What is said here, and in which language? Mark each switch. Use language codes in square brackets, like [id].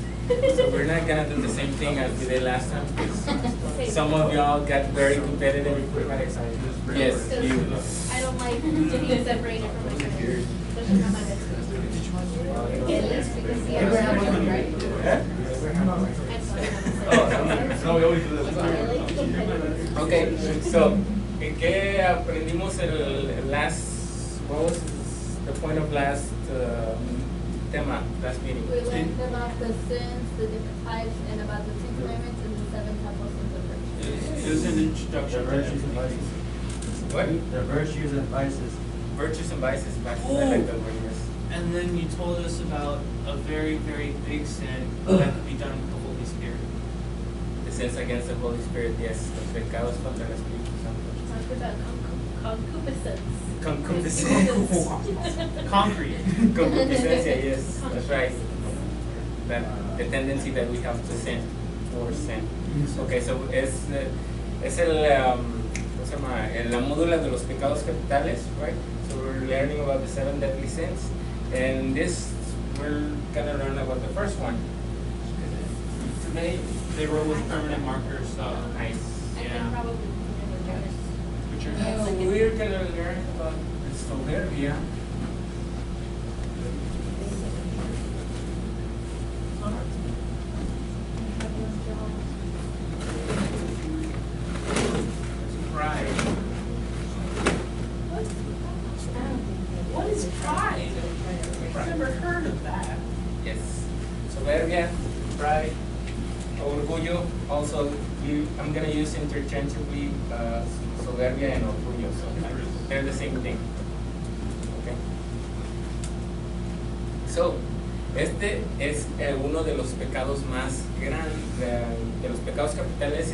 [en] So we're not gonna do the same thing as we did last time. Some of y'all got very competitive. Yes, you. I don't like getting separated from my friends, especially not my best friend. Because he has one, right? No, we always do this. Okay, so ¿qué aprendimos el last? What was the point of last tema, last meeting? We learned about the sins, the different types, and about the 10 commandments and the 7 types of virtues. It was an introduction. The virtues and vices. What? The virtues and vices. Virtues and vices. I like that word, yes. And then you told us about a very, very big sin that could be done with the Holy Spirit. The sins against the Holy Spirit, yes. [es] Los pecados contra el Espíritu Santo. [en] Talked about concupiscence. [es] Concupiscencia. [en] Concrete. Concupiscencia, yes, that's right. That the tendency that we have to sin or sin. [es] Okay, so es el ¿cómo se llama? La módula de los pecados capitales, right? [en] So we're learning about the 7 deadly sins, and this we're gonna learn about the first one. Today they wrote with permanent markers. Nice. And then probably Which are We're gonna learn about the Soberbia. pride. What is pride? I've never heard of that. Yes. Soberbia, pride, orgullo. Also, I'm gonna use interchangeably soberbia and orgullo. So they're the same thing. Okay. [es] So, este es uno de los pecados más grandes, de los pecados capitales.